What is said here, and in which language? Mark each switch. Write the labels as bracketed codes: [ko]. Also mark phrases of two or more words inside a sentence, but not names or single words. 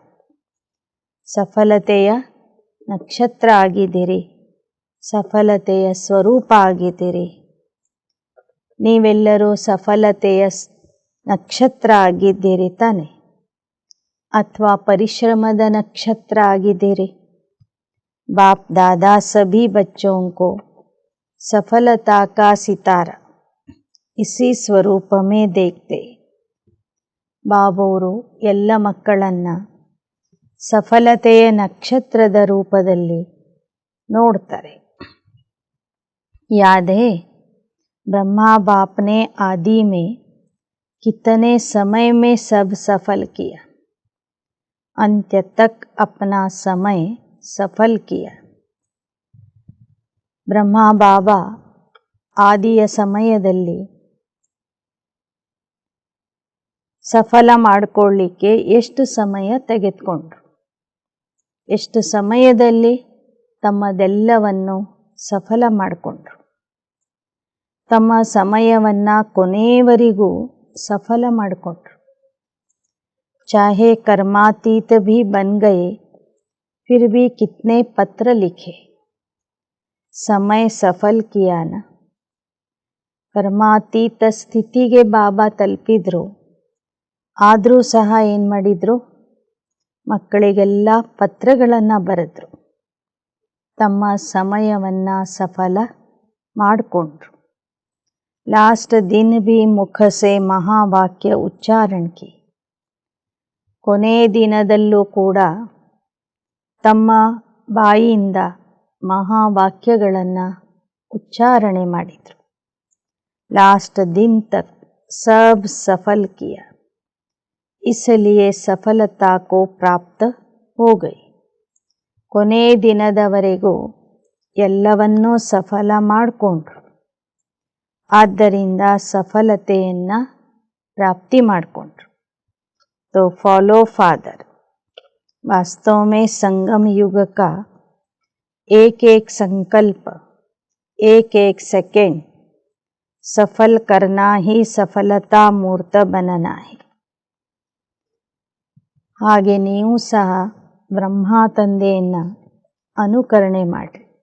[kn] ಸಫಲತೆಯ ನಕ್ಷತ್ರ ಆಗಿದ್ದೀರಿ, ಸಫಲತೆಯ ಸ್ವರೂಪ ಆಗಿದ್ದೀರಿ. ನೀವೆಲ್ಲರೂ ಸಫಲತೆಯ ನಕ್ಷತ್ರ ಆಗಿದ್ದೀರಿ ತಾನೆ, ಅಥವಾ ಪರಿಶ್ರಮದ ನಕ್ಷತ್ರ ಆಗಿದ್ದೀರಿ. [hi] बाप दादा सभी बच्चों को सफलता का सितारा इसी स्वरूप में देखते. [kn] ಬಾಬವರು ಎಲ್ಲ ಮಕ್ಕಳನ್ನು ಸಫಲತೆಯ ನಕ್ಷತ್ರದ ರೂಪದಲ್ಲಿ ನೋಡ್ತಾರೆ. [hi] याद है ब्रह्मा बाप ने आदि में कितने समय में सब सफल किया, अंत्य तक अपना समय सफल किया. [kn] ಬ್ರಹ್ಮ ಬಾಬಾ ಆದಿಯ ಸಮಯದಲ್ಲಿ ಸಫಲ ಮಾಡಿಕೊಳ್ಳಿಕ್ಕೆ ಎಷ್ಟು ಸಮಯ ತೆಗೆದುಕೊಂಡ್ರು, ಎಷ್ಟು ಸಮಯದಲ್ಲಿ ತಮ್ಮದೆಲ್ಲವನ್ನು ಸಫಲ ಮಾಡಿಕೊಂಡ್ರು. ತಮ್ಮ ಸಮಯವನ್ನು ಕೊನೆಯವರೆಗೂ ಸಫಲ ಮಾಡಿಕೊಂಡ್ರು. [hi] चाहे कर्मातीत भी बन गए, फिर भी कितने पत्र लिखे, समय सफल किया ना. [kn] ಕರ್ಮಾತೀತ ಸ್ಥಿತಿಗೆ ಬಾಬಾ ತಲುಪಿದ್ರು, ಆದರೂ ಸಹ ಏನು ಮಾಡಿದರು, ಮಕ್ಕಳಿಗೆಲ್ಲ ಪತ್ರಗಳನ್ನು ಬರೆದ್ರು. ತಮ್ಮ ಸಮಯವನ್ನು ಸಫಲ ಮಾಡಿಕೊಂಡ್ರು. [hi] लास्ट दिन भी मुख से महावाक्य उच्चारण की. [kn] ಕೊನೆ ದಿನದಲ್ಲೂ ಕೂಡ ತಮ್ಮ ಬಾಯಿಯಿಂದ ಮಹಾವಾಕ್ಯಗಳನ್ನು ಉಚ್ಚಾರಣೆ ಮಾಡಿದರು. [hi] लास्ट दिन तक सब सफल किया, इसलिए सफलता को प्राप्त हो गई. [kn] ಕೊನೆ ದಿನದವರೆಗೂ ಎಲ್ಲವನ್ನೂ ಸಫಲ ಮಾಡಿಕೊಂಡ್ರು. ಆದ್ದರಿಂದ ಸಫಲತೆಯನ್ನು ಪ್ರಾಪ್ತಿ ಮಾಡಿಕೊಂಡ್ರು. [en] तो follow father. [hi] वास्तव में संगम युग का एक एक संकल्प, एक एक सेकेंड सफल करना ही सफलता मूर्त बनना है. [kn] ಹಾಗೆ ನೀವು ಸಹ ಬ್ರಹ್ಮ ತಂದೆಯನ್ನು ಅನುಕರಣೆ ಮಾಡಿ.